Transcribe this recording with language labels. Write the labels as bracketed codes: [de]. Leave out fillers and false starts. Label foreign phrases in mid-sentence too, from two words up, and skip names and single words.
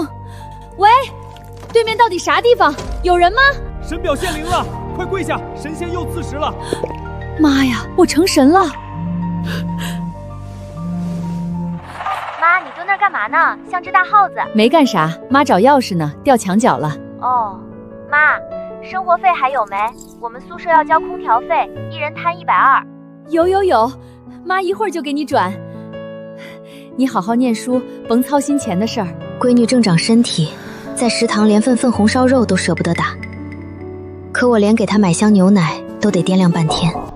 [zh] 喂，对面到底啥地方？有人吗？神表现灵了，快跪下，神仙又赐食了。媽呀，我成神了！媽，你蹲那兒幹嘛呢？像只大耗子。沒幹啥，媽找鑰匙呢，掉牆角了。哦，媽，生活費還有沒？我們宿舍要交空調費，一人攤120。有，媽一會兒就給你轉。你好好念書，甭操心錢的事兒。閨女正長身體，在食堂連份紅燒肉都捨不得打，可我連給她買箱牛奶都得掂量半天。